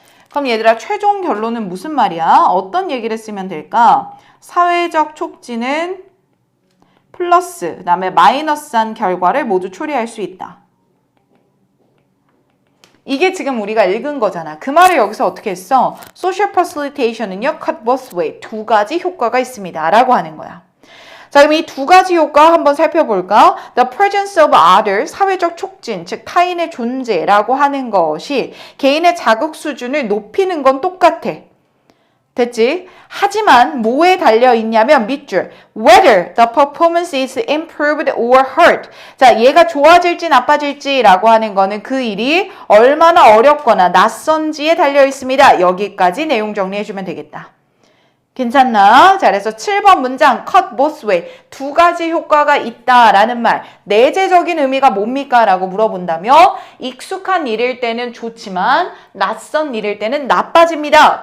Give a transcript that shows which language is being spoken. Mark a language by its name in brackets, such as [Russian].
[Korean] 그럼 얘들아 최종 결론은 무슨 말이야? 어떤 얘기를 쓰면 될까? 사회적 촉진은 플러스, 그 다음에 마이너스한 결과를 모두 초래할 수 있다. 이게 지금 우리가 읽은 거잖아. 그 말을 여기서 어떻게 했어? [English] Social facilitation은요, cut both way. [Korean] 두 가지 효과가 있습니다. 라고 하는 거야. 자, 그럼 이 두 가지 효과 한번 살펴볼까? [English] The presence of others, [Korean] 사회적 촉진, 즉 타인의 존재라고 하는 것이 개인의 자극 수준을 높이는 건 똑같아. 됐지? 하지만 뭐에 달려있냐면 밑줄 [English] whether the performance is improved or hurt. [Korean] 자, 얘가 좋아질지 나빠질지 라고 하는 거는 그 일이 얼마나 어렵거나 낯선지에 달려있습니다. 여기까지 내용 정리해주면 되겠다. 괜찮나? 자, 그래서 7번 문장 [English] cut both way. [Korean] 두 가지 효과가 있다라는 말. 내재적인 의미가 뭡니까? 라고 물어본다면 익숙한 일일 때는 좋지만 낯선 일일 때는 나빠집니다.